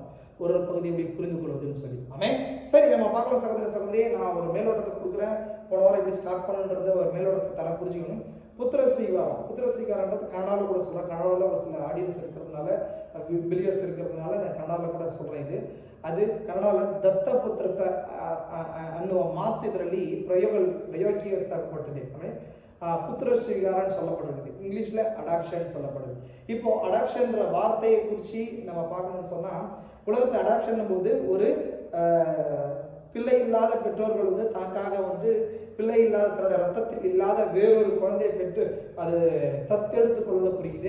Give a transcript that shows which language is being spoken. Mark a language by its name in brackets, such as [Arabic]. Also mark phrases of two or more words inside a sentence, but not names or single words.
[Tamil] ஒரு பகுதி எப்படி புரிந்து கொள்வதுன்னு சொல்லி. ஆமே, சரி, நம்ம பார்க்கலாம் சகோதரியே. நான் ஒரு மேலோட்டத்தை கொடுக்குறேன். போன வாரம் எப்படி ஸ்டார்ட் பண்ணுன்றது ஒரு மேலோட்டத்தை தர புரிஞ்சுக்கணும். புத்திர சுவிகாரன்றது கனடாவில் கூட சொல்கிறேன். கனடாவில் ஒரு சில ஆடியன்ஸ் இருக்கிறதுனால, பிலியர்ஸ் இருக்கிறதுனால நான் கனடாவில் கூட சொல்கிறேன். [Kannada] ಅದು ಕನ್ನಡದಲ್ಲಿ ದತ್ತಪುತ್ರತ ಅನ್ನುವ ಮಾತು ಇದರಲ್ಲಿ ಪ್ರಯೋಗಿಸಲ್ಪಟ್ಟಿದೆ. [Tamil] ಆಮೇಲೆ புத்திர சுவிகாரம் சொல்லப்படுறது, இங்கிலீஷில் அடாப்ஷன் சொல்லப்படுது. இப்போ அடாப்ஷன்ற வார்த்தையை குறித்து நம்ம பார்க்கணும்னு சொன்னால், உலகத்தில் அடாப்ஷன் போது ஒரு பிள்ளை இல்லாத பெற்றோர்கள் வந்து தனக்காக வந்து பிள்ளை இல்லாத தன்னோட ரத்தத்தில் இல்லாத வேறொரு குழந்தையை பெற்று அது தத்தெடுத்துக் கொள்வதை குறிக்குது.